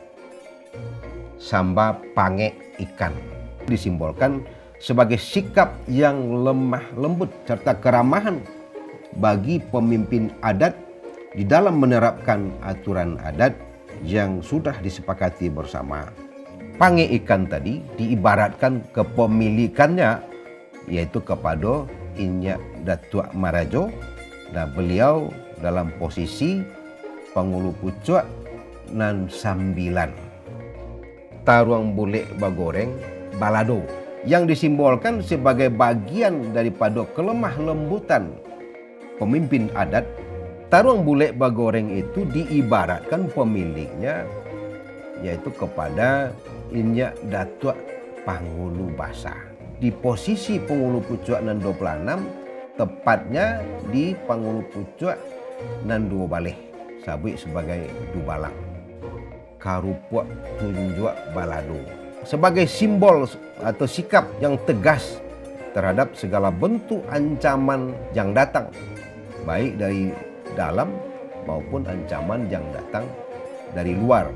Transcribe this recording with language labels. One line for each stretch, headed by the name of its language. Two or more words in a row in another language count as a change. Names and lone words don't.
Indonesian: Samba Pange Ikan disimbolkan sebagai sikap yang lemah lembut serta keramahan bagi pemimpin adat di dalam menerapkan aturan adat yang sudah disepakati bersama. Pange ikan tadi diibaratkan kepemilikannya yaitu kepada Inyak Datuk Marajo, dan beliau dalam posisi
Minangkabau: pangulu pucuk nan sambilan.
Indonesian: Taruang bule bagoreng balado yang disimbolkan sebagai bagian daripada kelemah lembutan pemimpin adat. Taruang bule bagoreng itu diibaratkan pemiliknya yaitu kepada Inyak Datuk Pangulu Basah. Di posisi
Minangkabau: pangulu pucuk nan 26,
Indonesian: tepatnya di
Minangkabau: pangulu pucuk nan 2 baleh,
Indonesian: sabui sebagai dubalang. Karupuk tunjuk balado sebagai simbol atau sikap yang tegas terhadap segala bentuk ancaman yang datang, baik dari dalam maupun ancaman yang datang dari luar.